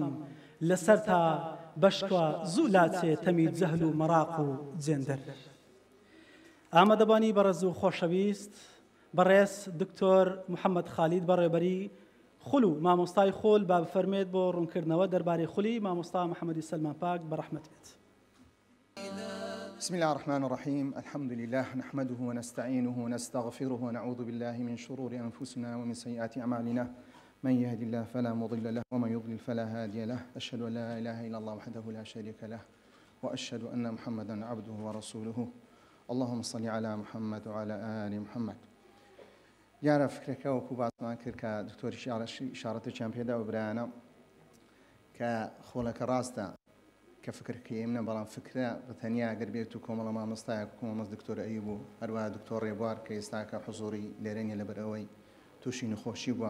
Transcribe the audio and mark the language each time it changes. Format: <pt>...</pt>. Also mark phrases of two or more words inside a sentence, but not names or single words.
<ckb>لەسەر تا بەشکە زوو لاچێ تەمی جەهل و مەراق و جێندەر. ئامادەبانی بەڕێز و خۆشەویست، بەڕێز دکتۆر محەممەد خالید بەڕێبەری خول و مامۆستای خۆل با بفەرمێت بۆ ڕوونکردنەوە دەربارەی خولی مامۆستا محەممەدی سلمان پاک بەڕەحمەت بێت.</ckb> <ar>بسم الله الرحمن الرحيم. الحمد لله نحمده ونستعينه ونستغفره ونعوذ بالله من شرور أنفسنا ومن سيئات أعمالنا. من يهد الله فلا مضل له ومن يضلل فلا هادي له. أشهد أن لا إله إلا الله وحده لا شريك له وأشهد أن محمدا عبده ورسوله. اللهم صل على محمد وعلى آل محمد.</ar> <ckb>یارە فکرەکە وەکو باسمان کرد کە دکتۆریشی ئیشارەتێکیان پێدا و برایانە کە خۆڵەکە ڕاستە کە فکرکە منە، بەڵام فکرە بەتەنیا ئەگەر بێت و کۆمەڵە مامۆستایە کۆمەڵ دکتۆر ئەیوب و هەروەها دکتۆر ڕێبوار کە ئێستاکە حوزوری لێرەنیە لەبەر ئەوەی تووشی نەخۆشی بووە.</ckb>